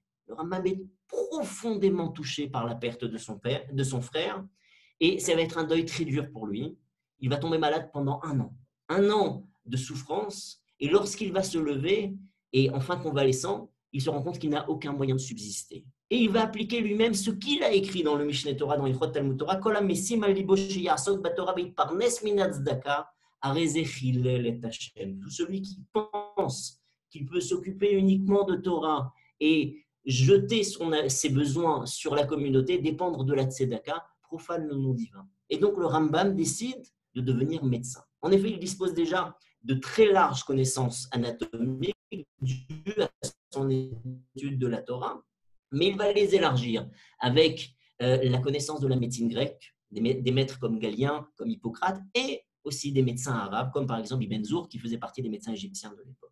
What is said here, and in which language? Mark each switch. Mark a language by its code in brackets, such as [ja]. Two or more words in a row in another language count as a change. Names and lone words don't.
[fr] Le Rambam est profondément touché par la perte de son frère, et ça va être un deuil très dur pour lui. Il va tomber malade pendant 1 an. 1 an de souffrance, et lorsqu'il va se lever, et enfin convalescent, il se rend compte qu'il n'a aucun moyen de subsister. Et il va appliquer lui-même ce qu'il a écrit dans le Mishneh Torah, dans Ilchot Talmud Torah, [he] כל המשים על לבו שיעסוק בתורה ויתפרנס מן הצדקה הרי חילל את השם. [fr] Tout celui qui pense qu'il peut s'occuper uniquement de Torah et jeter ses besoins sur la communauté, dépendre de la tzedaka, profane le nom divin. Et donc le Rambam décide de devenir médecin. En effet, il dispose déjà de très larges connaissances anatomiques dues à son étude de la Torah, mais il va les élargir avec la connaissance de la médecine grecque, des maîtres comme Galien, comme Hippocrate, et aussi des médecins arabes, comme par exemple Ibn Zour, qui faisait partie des médecins égyptiens de l'époque.